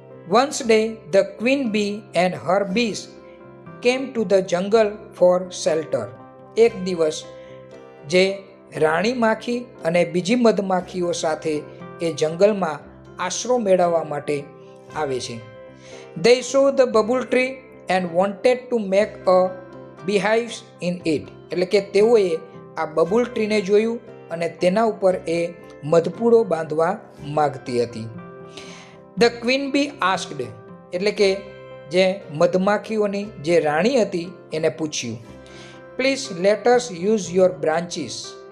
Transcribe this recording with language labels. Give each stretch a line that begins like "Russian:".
English: Once day, the queen bee and her bees came to the jungle for shelter.
Gujarati: એક દિવસ જે રાણી માખી અને બીજી મધમાખીઓ સાથે એ જંગલમાં આશરો મેળવવા માટે આવે છે.
English: They saw the bubble tree and wanted to make a beehive in it.
Gujarati: એટલે કે તેઓએ આ બબુલ ટ્રીને જોયું અને તેના ઉપર એ મધપૂડો બાંધવા માગતી હતી.
English: The queen bee asked.
Gujarati: એટલે કે જે મધમાખીઓની જે રાણી હતી એને પૂછ્યું,
English: Please let us use your branches.